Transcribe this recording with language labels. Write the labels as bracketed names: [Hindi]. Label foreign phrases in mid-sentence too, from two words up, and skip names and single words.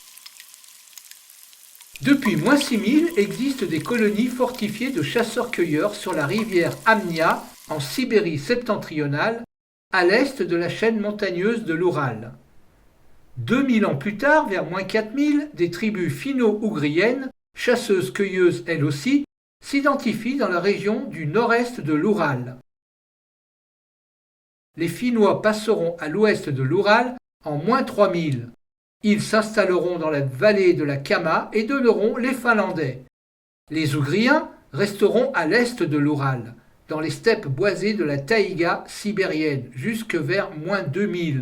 [French] Depuis moins 6000 existent des colonies fortifiées de chasseurs-cueilleurs sur la rivière Amnia en Sibérie septentrionale, à l'est de la chaîne montagneuse de l'Oural. 2000 ans plus tard, vers moins 4000, des tribus finno-ougriennes, chasseuses-cueilleuses elles aussi, s'identifient dans la région du nord-est de l'Oural. Les Finnois passeront à l'ouest de l'Oural en moins 3000. Ils s'installeront dans la vallée de la Kama et donneront les Finlandais. Les Ougriens resteront à l'est de l'Oural, dans les steppes boisées de la taïga sibérienne, jusque vers moins 2000.